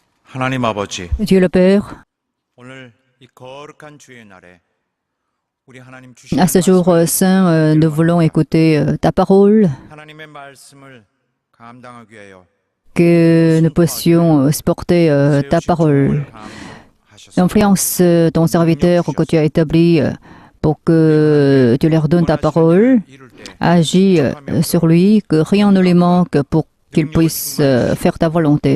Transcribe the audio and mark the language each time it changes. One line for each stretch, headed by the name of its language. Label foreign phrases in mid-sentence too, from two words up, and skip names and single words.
Korean: 하나님 아버지,
French: Dieu le Père,
Korean: 오늘 이 거룩한 주의 날에 우리 하나님
French: à ce jour
Korean: 주시는
French: saint, nous voulons écouter ta parole,
Korean: 하나님의 말씀을 감당하기 위하여
French: que nous puissions supporter ta parole. Influence ton serviteur que tu as établi pour que tu leur donnes ta parole. Agis sur lui, que rien ne lui manque pour qu'il puisse faire ta volonté.